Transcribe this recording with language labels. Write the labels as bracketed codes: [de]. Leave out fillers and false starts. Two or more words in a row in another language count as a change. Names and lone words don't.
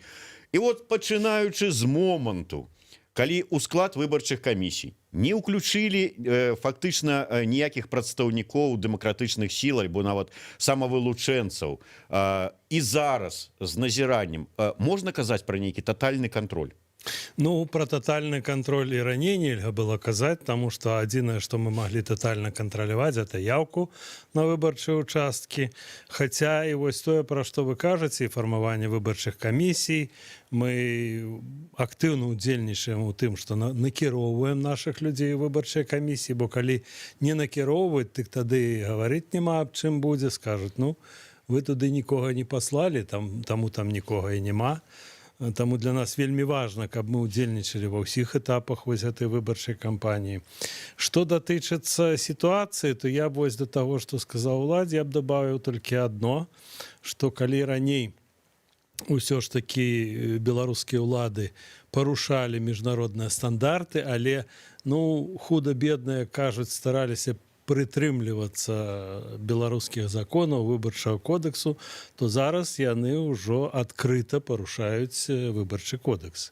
[be] І вот пачынаючы з моманту, калі ў склад выбарчых камісій не ўключылі фактычна ніякіх прадстаўнікоў дэмакратычных сіл альбо нават самавылучэнцаў, і зараз з назіраннем можна казаць пра нейкі татальны кантроль? Ну, [ru] про тотальный контроль и ранее нельзя было казать, потому что единственное, что мы могли тотально контролировать, это явку на выборчие участки. Хотя и вот то, про что вы кажете, и формирование выборчих комиссий, мы активно [be] удзельнічаем у тым, [ru] что накіроўваем наших людей в выборчие комиссии, [be] бо калі не накіроўваць, так тады говорить нема аб чым будзе, скажут, ну, вы туды нікога не послали, таму там нікога і нема. Таму для нас вельмі важна, каб мы удзельнічалі ва ўсіх этапах вось гэтай выбарчай кампаніі. Што датычыцца сітуацыі, то я б вось да таго, што сказаў Уладзь, я б дабавіў толькі адно, што калі раней ўсё ж такі беларускія ўлады парушалі міжнародныя стандарты, але ну худа-бедна, кажуць, стараліся прытрымлівацца беларускіх законаў выбарчага кодексу, то зараз яны ўжо адкрыта парушаюць выбарчы кодекс.